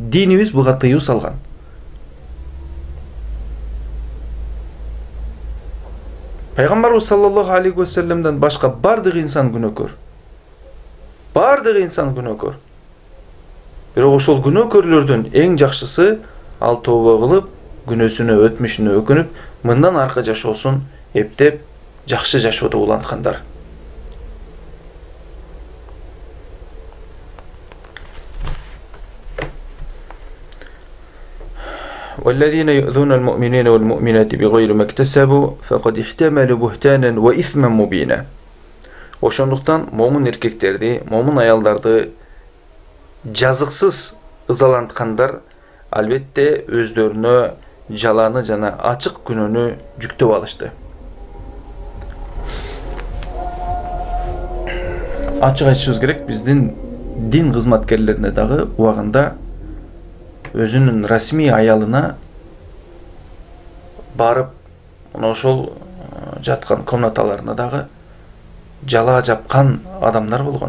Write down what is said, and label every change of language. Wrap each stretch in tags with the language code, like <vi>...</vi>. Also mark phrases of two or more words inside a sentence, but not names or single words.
<ky>Динибиз буга тыюу салган. Пайгамбарыбыз</ky> <ar>صلى الله عليه وسلم</ar> <ky>башка бардык инсан күнөөкөр. Бирок ошол күнөөкөрлөрдүн эң жакшысы ал тооба кылып, күнөөсүнө, өтмүшүнө өкүнүп, мындан аркы жашоосун эптеп, жакшы жашоодо уланткандар.</ky> <ar>والذين يؤذون المؤمنين والمؤمنات بغير ما اكتسبوا فقد احتملوا بهتانا وإثما مبينا.</ar> <ky>Ошондуктан момун эркектерди, момун аялдарды жазыксыз ызаланткандар албетте өздөрүнө жаланы жана ачык күнөөнү жүктөп алышты. Ачык айтышыбыз керек, биздин дин кызматкерлерине дагы убагында өзүнүн расмий аялына барып, ошол жаткан комнаталарына дагы жала жапкан адамдар болгон.</ky>